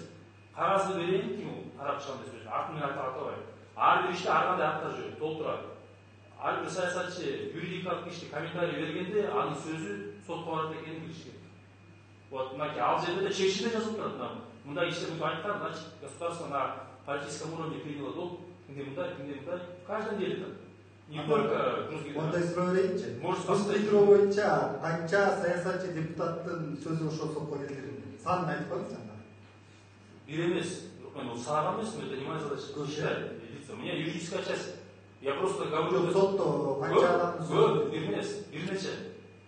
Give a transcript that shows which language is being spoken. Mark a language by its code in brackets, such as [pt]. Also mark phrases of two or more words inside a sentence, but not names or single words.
[ky] Кагазды берейин, ким ул? Тарапчыган деп сөйлөшөт. Атын мен атабайм. Ар бир иште ар кандай аттар жүрөт, толтурат. Ар бир саясатчы юридикалык ишти комментарий бергенде анын сөзү сотко барат экенин билиш керек. Вот мынакей ал жерде де чечимде жазылып турат. Мындай иште мынтип айткан, [ru] значит, государство на политическом уровне приняло долг, [ky] кимде мындай, [ru] в каждом деле там. Не только Росгидро. [ky] Ондай суроо берейинчи. Росгидро боюнча канча саясатчы депутаттын сөзү ошол сотко келтирилди. Санын айтып коюңуз анда. Бир эмес, мен санаган эмесмин, [ru] это не моя задача. Считать. У меня юридическая часть. Я просто говорю... [ky] Сотто канча адамдын сөзү? Бир нече.